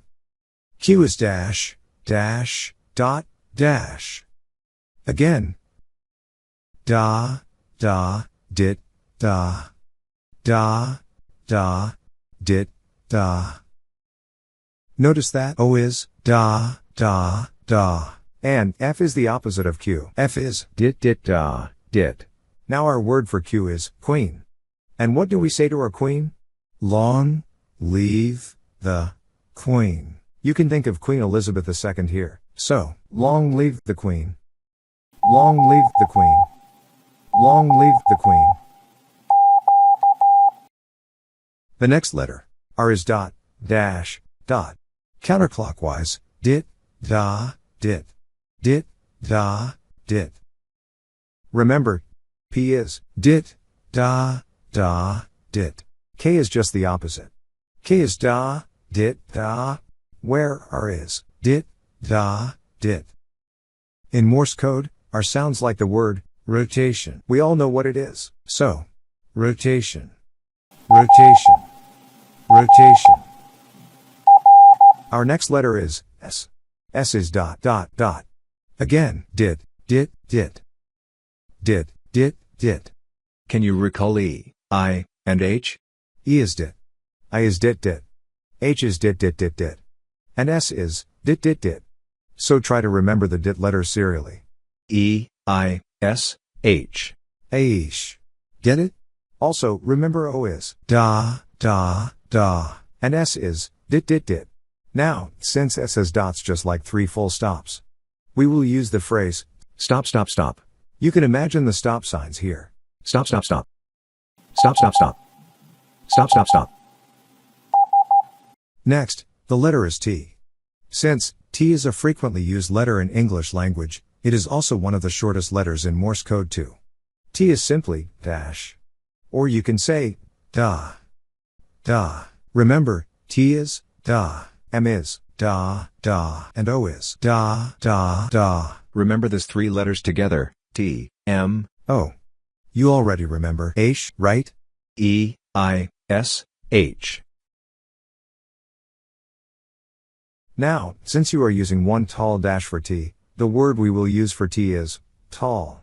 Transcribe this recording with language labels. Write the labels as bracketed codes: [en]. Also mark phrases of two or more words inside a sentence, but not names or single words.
[en] Q is dash, dash, dot, dash. Again. Da, da, dit, da. Da, da, dit, da. Notice that O is da, da, da. And F is the opposite of Q. F is dit, dit, da, dit. Now our word for Q is queen. And what do we say to our queen? Long live the Queen. You can think of Queen Elizabeth II here. So, long live the Queen. Long live the Queen. Long live the Queen. The next letter, R, is dot, dash, dot. Counterclockwise, dit, da, dit. Dit, da, dit. Remember, P is dit, da, da, dit. K is just the opposite. K is da, dit, da, where R is dit, da, dit. In Morse code, R sounds like the word rotation. We all know what it is. So, rotation, rotation, rotation. Our next letter is S. S is dot, dot, dot. Again, dit, dit, dit. Dit, dit, dit. Can you recall E, I, and H? E is dit. I is dit, dit. H is dit, dit, dit, dit. And S is dit, dit, dit. So try to remember the dit letters serially. E, I, S, H. Aish. Get it? Also, remember O is da, da, da. And S is dit, dit, dit. Now, since S has dots just like 3 full stops, we will use the phrase Stop, stop, stop. You can imagine the stop signs here. Stop, stop, stop. Stop, stop, stop. Stop, stop, stop. Next, the letter is T. Since T is a frequently used letter in English language, it is also one of the shortest letters in Morse code too. T is simply dash. Or you can say da. Da. Remember, T is da, M is da, da, and O is da, da, da. Remember this 3 letters together, T, M, O. You already remember H, right? E, I, S, H. Now, since you are using one tall dash for T, the word we will use for T is tall.